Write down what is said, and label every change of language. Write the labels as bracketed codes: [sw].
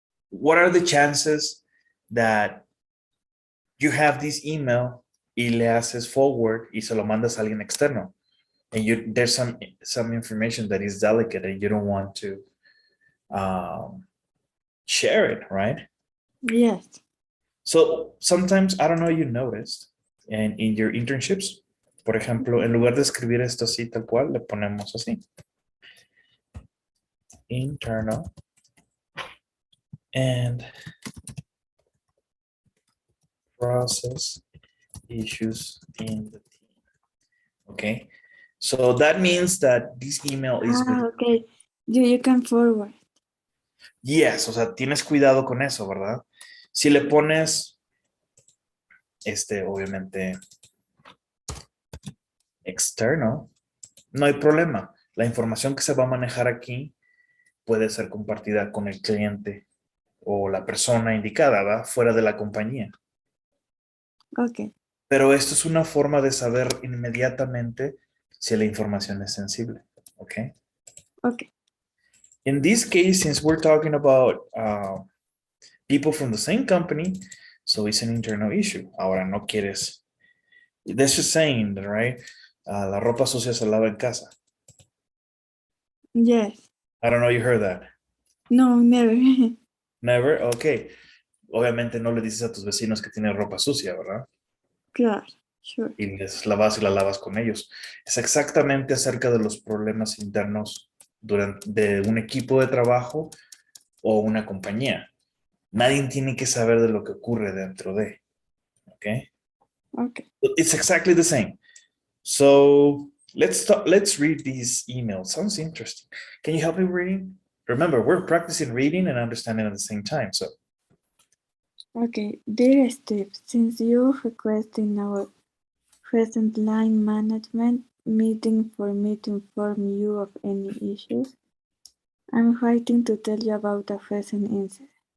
[en] What are the chances that you have this email [es] y le haces forward y se lo mandas a alguien externo? [en] And there's some information that is delicate and you don't want to share it, right? Yes. So sometimes, I don't know, you noticed, and in your internships, [es] por ejemplo, en lugar de escribir esto así tal cual, le ponemos así. [en] Internal and process issues in the team. Okay. So that means that this email is with, Okay. You can forward. [es] yes, o sea, tienes cuidado con eso, ¿verdad? Si le pones, obviamente, externo, no hay problema. La información que se va a manejar aquí puede ser compartida con el cliente o la persona indicada, ¿va? Fuera de la compañía. [en] Okay. [es] Pero esto es una forma de saber inmediatamente si la información es sensible. ¿Ok? [en] Okay. In this case, since we're talking about people from the same company, so it's an internal issue. [es] Ahora no quieres. [en] This is saying, right? [es] La ropa sucia se lava en casa. [en] Yes. I don't know, you heard that. No, never. Never? Ok. [es] Obviamente no le dices a tus vecinos que tienen ropa sucia, ¿verdad? Claro. Sure. Y les lavas y la lavas con ellos. Es exactamente acerca de los problemas internos de un equipo de trabajo o una compañía. Nadie tiene que saber de lo que ocurre dentro de. ¿Ok? [en] Okay. It's exactly the same. So let's read these emails. Sounds interesting. Can you help me reading? Remember, we're practicing reading and understanding at the same time. So Okay. Dear Steve, since you requesting our present line management meeting for me to inform you of any issues, I'm writing to tell you about a recent incident.